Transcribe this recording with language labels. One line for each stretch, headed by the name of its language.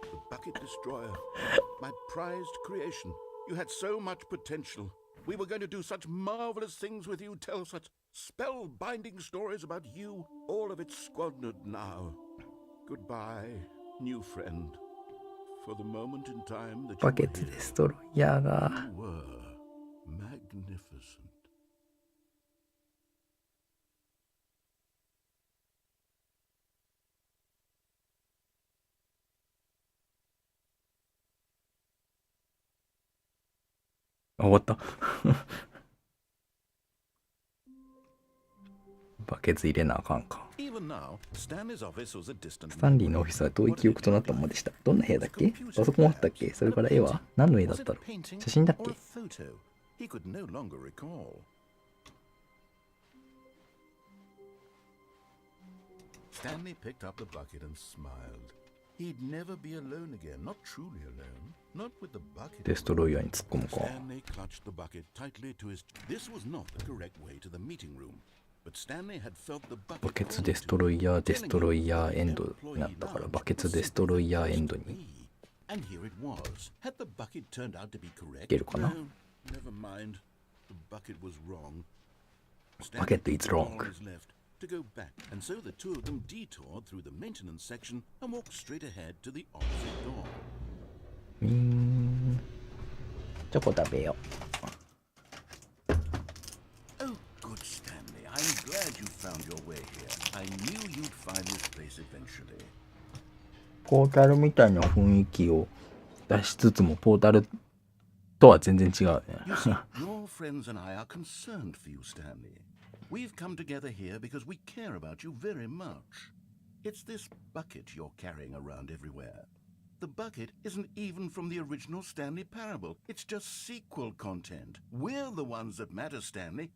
English: Bucket Destroyer, my prized creation. You had so much potential. We were going to do such marvelous things with you, tell such spellbinding stories about you. All of it squandered now. Goodbye, new friend. For the moment in time that
Japanese: バケツデストロイヤーが
English: you were magnificent.
Japanese: あ終わったバケツ入れなあかんか。
English: Even now, Stanley's office was a distant
Japanese: スタンリーのオフィスは遠い記憶となったままでした。どんな部屋だっけ？パソコンあったっけ？それから絵は何の絵だったろう？写真だっけ？
English: He could no longer recall. Stanley picked up the bucket and smiled. He'd never be alone again, not truly alone, not with the bucket.
Japanese: デストロイヤーに突っ込むか。
English: Stanley clutched the bucket tightly to his... This was not the correct way to the meeting room, but Stanley had felt the bucket...
Japanese: バケツデストロイヤーデストロイヤーエンドになったからバケツデストロイヤーエンドに
English: And here it was. Had the bucket turned out to be correct?
Japanese: いけるかな？
English: No, never mind. The bucket was wrong. Bucket is wrong. Stanley was left to go back, and so the two of them detoured through the maintenance section and walked straight ahead to the opposite door.
Japanese: チョコ食べよ
English: Oh, good Stanley. I'm glad you found your way here. I knew you'd find this place eventually.
Japanese: ポータルみたいな雰囲気を出しつつもポータルとは全然違うね
English: You see, your friends and I are concerned for you, Stanley. We've come together here because we care about you very much. It's this bucket you're carrying around everywhere. The bucket isn't even from the original Stanley Parable. It's just sequel content. We're the ones that matter, Stanley.